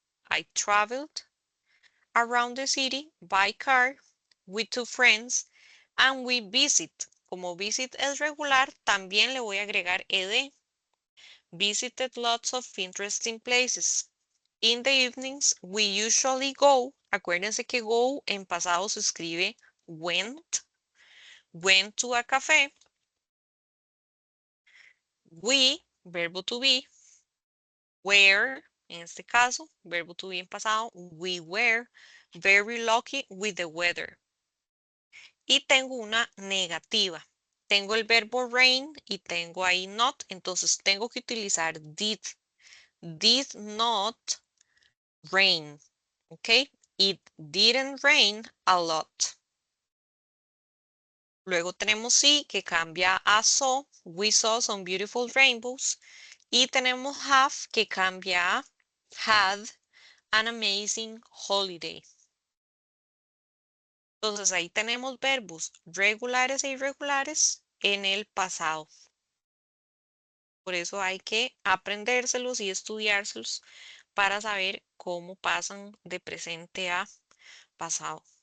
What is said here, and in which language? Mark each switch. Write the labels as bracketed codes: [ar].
[en] I traveled around the city by car with two friends and we visit. [es] Como visit es regular, también le voy a agregar ed. [en] Visited lots of interesting places. In the evenings, we usually go. [es] Acuérdense que go en pasado se escribe went. [en] Went to a café. [es] We, verbo to be. Were, en este caso, verbo to be en pasado. [en] We were very lucky with the weather. [es] Y tengo una negativa. Tengo el verbo rain y tengo ahí not. Entonces tengo que utilizar did. [en] Did not rain. ¿Ok? It didn't rain a lot. [es] Luego tenemos sí, que cambia a saw. [en] We saw some beautiful rainbows. [es] Y tenemos have, que cambia a [en] had an amazing holiday. [es] Entonces ahí tenemos verbos regulares e irregulares en el pasado. Por eso hay que aprendérselos y estudiárselos para saber cómo pasan de presente a pasado.